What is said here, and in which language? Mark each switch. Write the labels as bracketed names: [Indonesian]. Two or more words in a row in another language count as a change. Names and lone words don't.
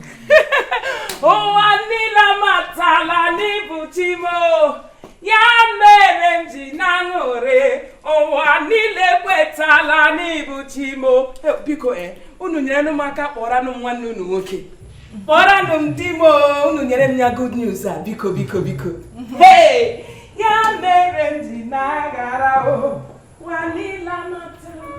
[Igbo] Ụwa niile amatala n'ịbụ chi m o. Ya mere m ji na-aṅụrị. Ụwa niile kwetala n'ịbụ chi m o. Eh, biko, eh, unu nyerenụ m aka kpọranụ m nwanne unu nwoke. Kpọrọnụ m di m o, unu nyere m ya [English] good news [Igbo] a, biko, biko, biko. Hey! Ya mere m ji na-agara o, walila mata.